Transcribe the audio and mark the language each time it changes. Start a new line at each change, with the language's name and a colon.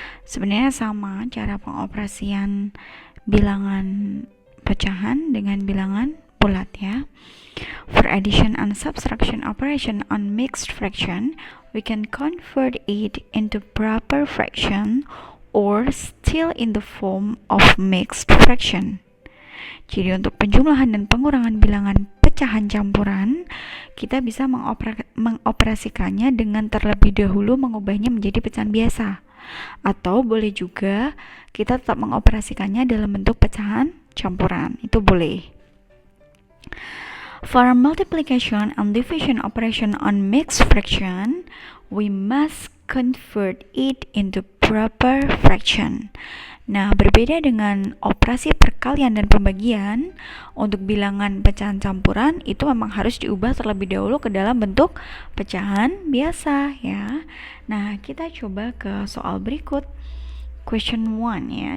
Indonesian: Sebenarnya sama cara pengoperasian bilangan pecahan dengan bilangan bulat ya.
English: For addition and subtraction operation on mixed fraction, we can convert it into proper fraction or still in the form of mixed fraction.
Indonesian: Jadi untuk penjumlahan dan pengurangan bilangan pecahan campuran, kita bisa mengoperasikannya dengan terlebih dahulu mengubahnya menjadi pecahan biasa. Atau boleh juga kita tetap mengoperasikannya dalam bentuk pecahan campuran. Itu boleh.
English: For multiplication and division operation on mixed fraction, we must convert it into proper fraction.
Indonesian: Nah, berbeda dengan operasi perkalian dan pembagian, untuk bilangan pecahan campuran itu memang harus diubah terlebih dahulu ke dalam bentuk pecahan biasa ya. Nah, kita coba ke soal berikut.
English: Question 1
Indonesian: ya.